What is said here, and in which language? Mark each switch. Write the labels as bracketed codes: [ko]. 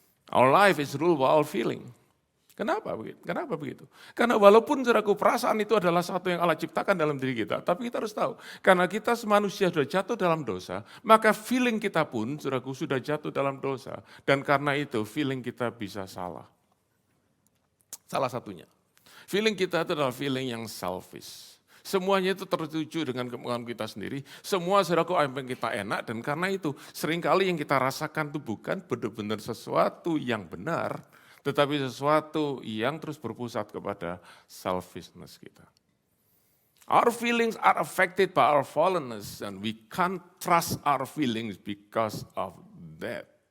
[en] Our life is ruled by our feeling. [id] Kenapa begitu? Kenapa begitu? Karena walaupun saudaraku perasaan itu adalah satu yang Allah ciptakan dalam diri kita, tapi kita harus tahu, karena kita manusia sudah jatuh dalam dosa, maka feeling kita pun saudaraku sudah jatuh dalam dosa, dan karena itu feeling kita bisa salah. Salah satunya, feeling kita itu adalah feeling yang selfish. Semuanya itu tertuju dengan kemauan kita sendiri, semua saudaraku apa yang kita enak, dan karena itu seringkali yang kita rasakan itu bukan benar-benar sesuatu yang benar, tetapi sesuatu yang terus berpusat kepada selfishness kita. [en] Our feelings are affected by our fallenness and we can't trust our feelings because of that.